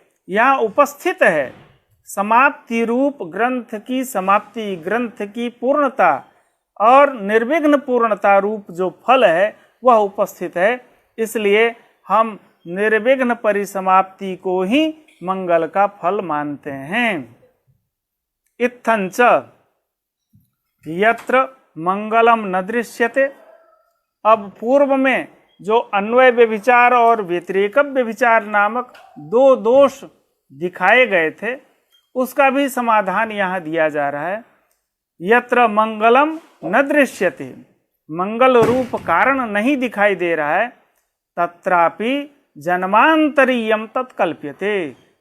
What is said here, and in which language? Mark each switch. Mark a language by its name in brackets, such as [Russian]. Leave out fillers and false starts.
[Hindi] यहाँ उपस्थित है, समाप्ति रूप ग्रंथ की समाप्ति, ग्रंथ की पूर्णता और निर्विघ्न पूर्णता रूप जो फल है वह उपस्थित है। इसलिए हम निर्विघ्न परिसमाप्ति को ही मंगल का फल मानते हैं। [Sanskrit] इत्थंच यत्र मंगलम न दृश्यते। [Hindi] अब पूर्व में जो अन्वय व्यभिचार और व्यतिरेक व्यभिचार नामक दो दोष दिखाए गए थे, उसका भी समाधान यहाँ दिया जा रहा है। [Sanskrit] यत्र मंगलम न दृश्यते, [Hindi] मंगल रूप कारण नहीं दिखाई दे रहा है, [Sanskrit] तत्रापि जन्मांतरीयम तत्कल्प्यते।